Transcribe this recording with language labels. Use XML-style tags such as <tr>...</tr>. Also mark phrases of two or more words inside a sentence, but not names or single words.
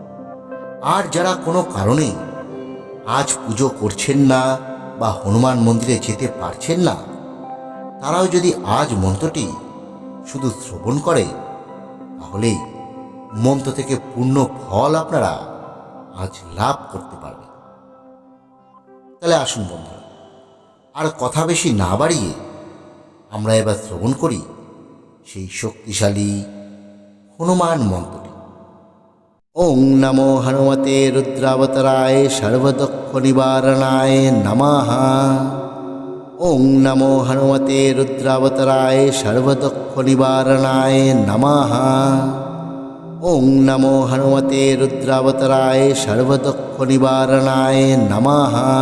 <bn>আর যারা কোনো কারণে আজ পুজো করছেন না বা হনুমান মন্দিরে যেতে পারছেন না, তারাও যদি আজ মন্ত্রটি শুধু শ্রবণ করে, তাহলে মন্ত্র থেকে পূর্ণ ফল আপনারা আজ লাভ করতে পারবেন। তাহলে আসুন বন্ধুরা, আর কথা বেশি না বাড়িয়ে আমরা এবার শ্রবণ করি সেই শক্তিশালী হনুমান মন্ত্রটি।</bn> <sa>ওং নমো হনুমতে রুদ্রাবতারায় সর্বদুঃখ নিবারণায় নমঃ। ওং নমো হনুমতে রুদ্রাবতারায় সর্বদুঃখ নিবারণায় নমঃ। ওং নমো হনুমতে রুদ্রাবতারায় সর্বদুঃখ নিবারণায় নমঃ।</sa>